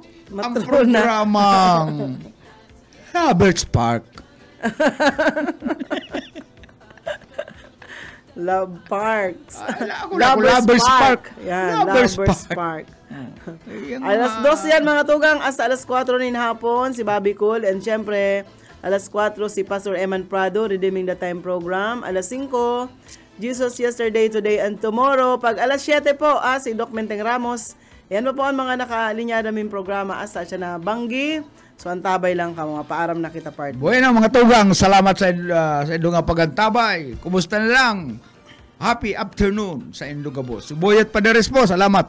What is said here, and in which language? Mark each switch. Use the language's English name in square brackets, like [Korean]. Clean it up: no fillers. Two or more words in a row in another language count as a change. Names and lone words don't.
[Bikol] Ang programang Roberts Park. Love Parks. Lovers Park. Yan, Lovers Park. Alas 2 yan mga tugang, hasta alas 4 rin hapon si Bobby Cool, and syempre alas 4 si Pastor Eman Prado, Redeeming the Time program. Alas 5, Jesus Yesterday, Today, and Tomorrow. Pag alas 7 po, si Doc Menteng Ramos. Yan po ang mga nakalinyada min programa asa siya na banggi. So, antabay lang ka, mga paaram na kita, part. Bueno, mga tugang, salamat sa inyong nga pagantabay. Kumusta na lang? [English] Happy afternoon [Bikol] sa inyong gabos. Boyet Paderes po, salamat.